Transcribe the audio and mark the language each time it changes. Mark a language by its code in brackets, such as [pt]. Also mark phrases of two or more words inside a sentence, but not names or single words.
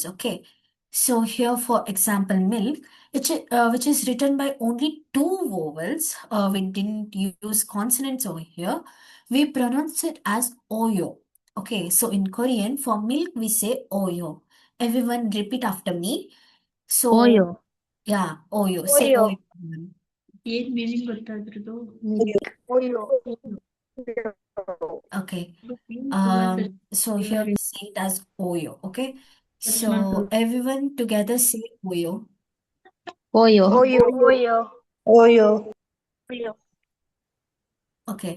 [en] Okay, so here for example, milk, which is written by only two vowels. We didn't use consonants over here. We pronounce it as oyo. Okay, so in Korean for milk we say oyo. Everyone repeat after me. So, Oyo. yeah, Oyo. Say Oyo. Oyo. Oyo. Okay. So here we say it as Oyo. Okay. So everyone together say Oyo. Oyo. Oyo. Oyo. Oyo. Oyo. Okay.